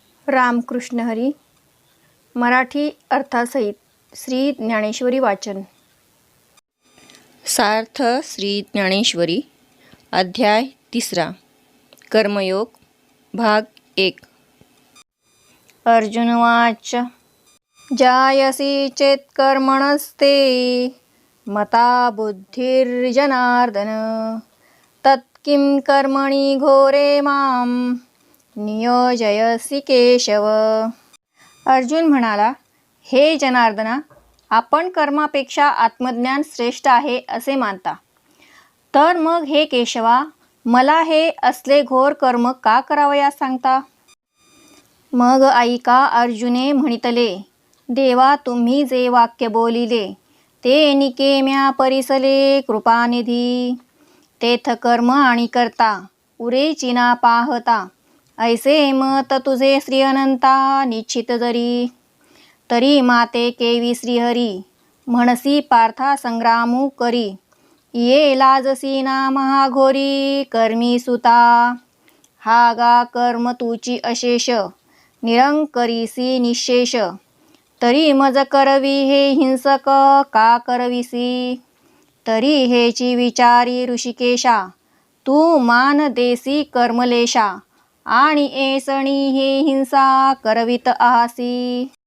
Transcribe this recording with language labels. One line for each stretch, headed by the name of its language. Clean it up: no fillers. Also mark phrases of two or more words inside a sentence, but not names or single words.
Marathi: रामकृष्ण हरी. मराठी अर्थासहित श्री ज्ञानेश्वरी वाचन. सार्थ श्री ज्ञानेश्वरी अध्याय 3 कर्मयोग भाग 1.
Sanskrit: अर्जुनवाच. जायसी चेत् कर्मणस्ते मता बुद्धिर्जनार्दन तत्किं कर्मणि घोरे मां नियोजयसि केशव.
Marathi: अर्जुन म्हणाला, हे जनार्दना, आपण कर्मापेक्षा आत्मज्ञान श्रेष्ठ आहे असे मानता, तर मग हे केशवा, मला हे असले घोर कर्म का करावयास सांगता? मग ऐका अर्जुने म्हणितले, देवा तुम्ही जे वाक्य बोलिले ते निकेम्या परिसले कृपानिधी. तेथ कर्म आणि करता उरेची ना पाहता, ऐसे मत तुझे श्री अनंता निश्चित जरी. तरी माते केवी श्रीहरी म्हणसी पार्था संग्रामू करी. ये लाजसी ना महाघोरी कर्मी सुता. हा गा कर्म तुची अशेष निरंकरीसी निशेष. तरी मज करवी हे हिंसक का करविसी. तरी हेची विचारी ऋषिकेशा तू मान देसी कर्मलेशा. आणि ऐसणी हे हिंसा करवित आहासी.